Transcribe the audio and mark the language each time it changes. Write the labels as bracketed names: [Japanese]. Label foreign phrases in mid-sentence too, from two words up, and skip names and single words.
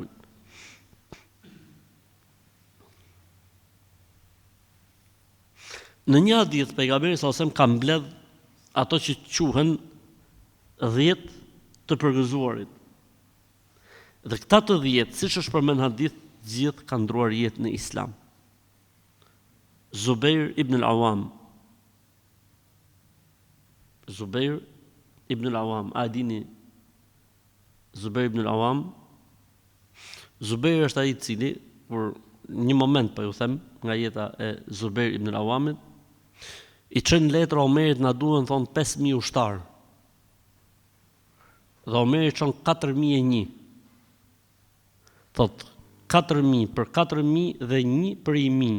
[Albanian] Allahu na ruaj. Në një hadith pejgamberi [Arabic] صلى الله عليه وسلم [Albanian] ka mbledh ato që quhen 10 të përgëzuarit. Dhe këta të 10, siç është përmend hadith, gjithë kanë ndruar jetë në Islam. Zubair ibn al-Awam. Zubair ibn al-Awam, a dini Zubair ibn al-Awam? Zubair është ai i cili, për një moment po ju them, nga jeta e Zubair ibn al-Awamit, i çën letra Omerit na duhen thon 5000 ushtar. Dhe Omeri çon 4001. Thot 4000 për 4000 dhe 1 për 1000.